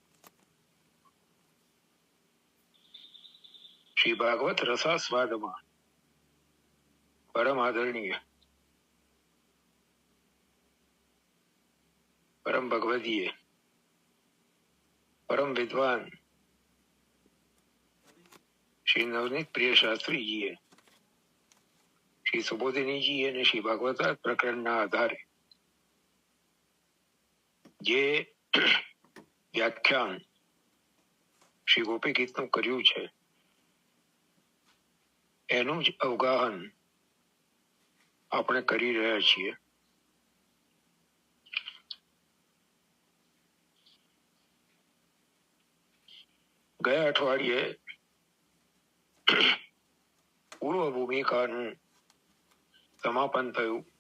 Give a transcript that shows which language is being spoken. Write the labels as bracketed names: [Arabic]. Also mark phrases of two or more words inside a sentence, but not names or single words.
[Gujarati] શ્રી ભાગવત રસાસ્વાદમાં પરમ આદરણીય પરમ ભગવદીય પરમ વિદ્વાન શ્રી નવનીત પ્રિય શાસ્ત્રી જી શ્રી સુબોધિની જી ને શ્રી ભાગવત પ્રકરણ આધારે જે વ્યાખ્યાન શ્રી ગોપી ગીત નું કર્યું છે એનું જ અવગાહન આપણે કરી રહ્યા છીએ। ગયા અઠવાડિયે પૂર્વ ભૂમિકાનું સમાપન થયું।